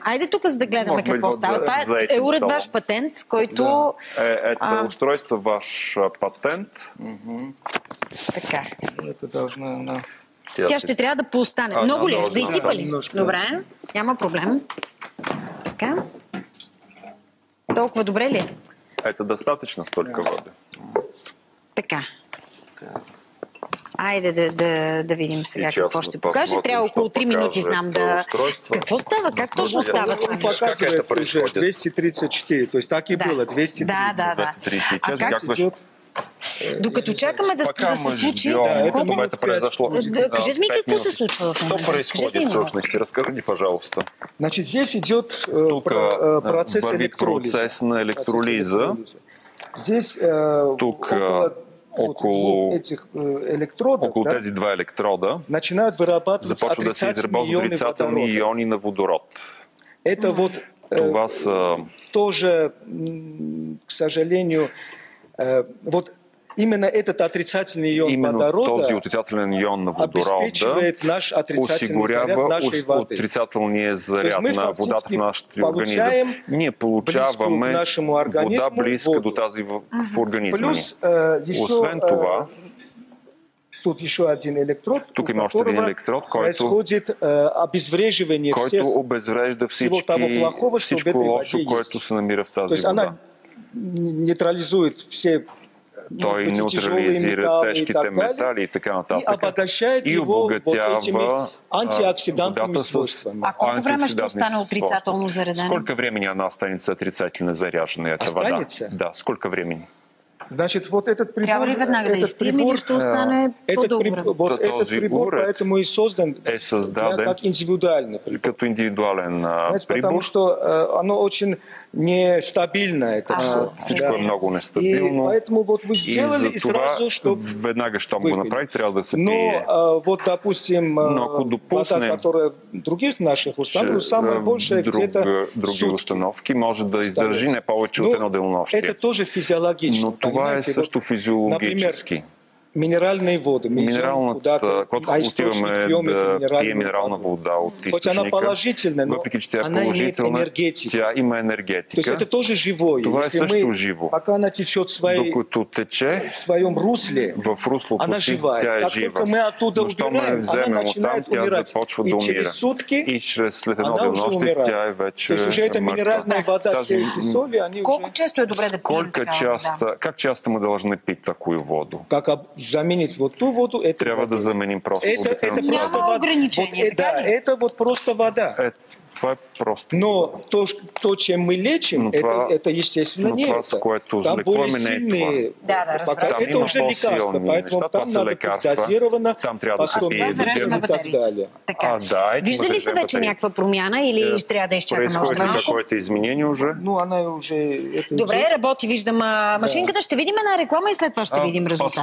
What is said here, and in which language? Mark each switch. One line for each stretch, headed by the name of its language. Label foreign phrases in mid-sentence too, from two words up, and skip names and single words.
Bulgarian: Айде тук, за да гледаме какво става. Това е уред ваш патент, който... Ето устройство ваш патент. Така. Тя ще трябва да поостане. Много ли? Да изсипа ли? Добре, няма проблем. Така. Толкова добре ли?
Russian: Это достатъчно столько воды.
Bulgarian: Така. Айде да видим сега какво ще покаже. Трябва около 3 минути, знам да... Какво става? Как точно става това?
Russian: Показывает уже 234, то есть так и было, 230.
Bulgarian: Да. 236, Докато чакаме да се случи... Кажете ми какво се случва в момента.
Russian: Что происходит в сущности? Расскажите, пожалуйста. Значит, здесь идет процесс на электролиза. Здесь
Bulgarian: около тези два електрода започват да се изработват отрицателни иони на водород. Това са...
Russian: Тоже, к сожалению, вот именно этот отрицательный ион водорода
Bulgarian: този отрицателен ион на водорода осигурява отрицателния заряд на водата в нашия организъм. Ние получаваме вода близка до тази в организма ни. Освен това, тук има още един електрод, който обезврежда всичко лошо, което се намира в тази вода. Той неутрализира тежките метали и така нататък и обогатява водата с А колко време ще остане отрицателно заредена?
Russian: Сколько времени она останется отрицательно заряжена, эта вода? Да, сколько времени? Значит, вот этот прибор...
Bulgarian: Трябва ли веднага да изпием или ще остане по-дълго време?
Russian: Этот прибор поэтому и создан как индивидуальный.
Bulgarian: Като индивидуален прибор.
Russian: Потому что оно очень нестабильно.
Bulgarian: Всичко е много нестабилно.
Russian: Поэтому вот вы сделали и сразу, чтобы
Bulgarian: веднага, щом го направи, трябва да се пие.
Russian: Но вот, допустим, вода, которая других наших установок, самая большая где-то
Bulgarian: други установки може да издържи не повече от едно денонощие.
Russian: Это тоже физиологично.
Bulgarian: Това е също физиологически. Минерални води. Минералната, когато отиваме да пие минерална вода от източника, въпреки че тя е положителна, тя има енергетика. Това е също живо. Докато тече в руслото си, тя е жива. Но щом я вземем оттам, тя започва да умира. И след едно денонощие тя е вече мъртва. Колко често е добре да пием такава вода? Как часто мы должны пить такую воду?
Russian: Заменить вот ту воду, это
Bulgarian: трябва да заменим просто обикновено. Няма ограничение, така ли?
Russian: Это вот просто вода.
Bulgarian: Това е просто.
Russian: Но то, чем мы лечим, это естественно не это. Там более сильные. Это уже лекарства, поэтому там надо дозировано,
Bulgarian: там трябва да се пие
Russian: и так далее.
Bulgarian: Вижда ли се вече някаква промяна или ще трябва да изчакаме още малко?
Russian: Какое-то изменение уже? Ну, она уже...
Bulgarian: Добре, работи, виждам машинката. Ще видим една реклама и след това ще видим резултат.